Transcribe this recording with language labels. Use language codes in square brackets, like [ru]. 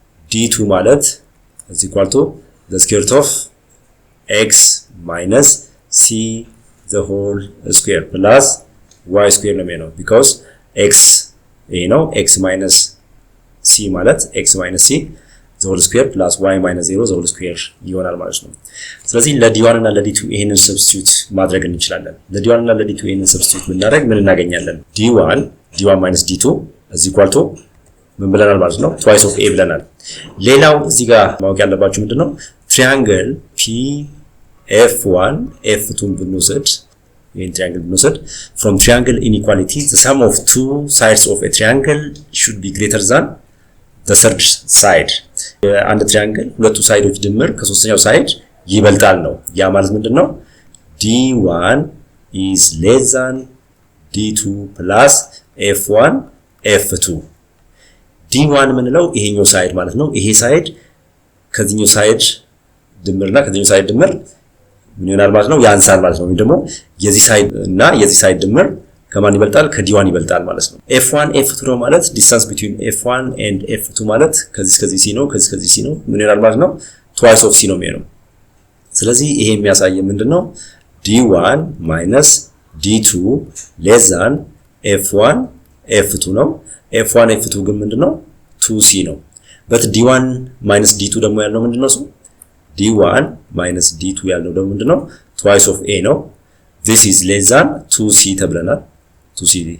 [am] d2 ማለት is equal to the square root of x minus c the whole square plus y square ነው የሚሆነው because x ይሄ ነው x minus c ማለት x minus c the whole square plus y minus 0 the whole square ይሆናል ማለት ነው። ስለዚህ ለd1 እና ለd2 ይሄንን ሰብስቲዩት ማድረግ እንችላለን። ለd1 እና ለd2 ይሄንን ሰብስቲዩት ብናደርግ ምን እናገኛለን? [en] d1 minus d2 is equal to ምን ብለናል ማለት ነው? [am] twice of a ብለናል። ሌላው እዚህ ጋር ማወቅ ያለባችሁ ምንድነው? [en] ትሪያንግል pf1 f2 ብንወስድ ይሄን ትሪያንግል ብንወስድ from triangle inequality the sum of two sides of a triangle should be greater than the third side. [am] አንድ ትሪያንግል ሁለቱ ሳይዶች ድምር ከሶስተኛው ሳይድ ይበልጣል ነው። ያ ማለት ምንድነው? d1 is less than d2 plus f1 f2 d1 ምንለው ይሄኛው ሳይድ ማለት ነው። ይሄ ሳይድ ከዚህኛው ሳይድ ድምርና ከዚህኛው ሳይድ ድምር ምን ይሆናል ማለት ነው? ያንሳል ማለት ነው። ወይ ደግሞ የዚህ ሳይድ እና የዚህ ሳይድ ድምር ከማን ይበልጣል? ከd1 ይበልጣል ማለት ነው። f1 f2 ነው ማለት distance between f1 and f2 ማለት ከዚህ c ነው፣ ከዚህ c ነው። ምን ይሆናል ማለት ነው? twice of c ነው የሚሆነው። ስለዚህ ይሄ የሚያሳየው ምንድነው? d1 minus [en] d2 less than f1 f2 ነው f1 f2 ግን ምንድነው 2c ነው but d1 minus d2 ደግሞ ያለው ምንድነው እሱ d1 minus d2 ያለው ደግሞ ምንድነው twice of a ነው this is less than 2c ተብለናል 2c